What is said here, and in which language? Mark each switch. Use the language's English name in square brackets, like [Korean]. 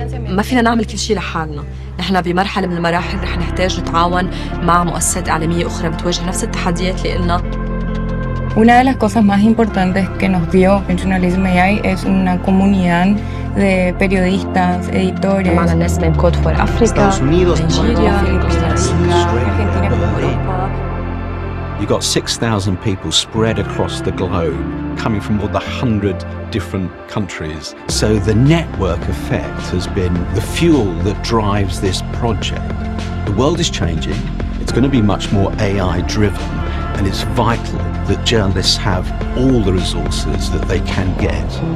[Arabic] ما فينا نعمل كل شيء لحالنا، نحن بمرحلة من المراحل رح نحتاج نتعاون مع مؤسسات إعلامية أخرى بتواجه نفس التحديات اللي قلنا. [Spanish] Una de las cosas más importantes que nos dio en JournalismAI es una comunidad de periodistas, editores. [Arabic] معنا ناس من كود فور أفريقيا، نيجيريا، أرجنتينا، أوروبا. [English] You've got 6,000 people spread across the globe, coming from more than 100 different countries. So the network effect has been the fuel that drives this project. The world is changing. It's going to be much more AI driven, and it's vital that journalists have all the resources that they can get.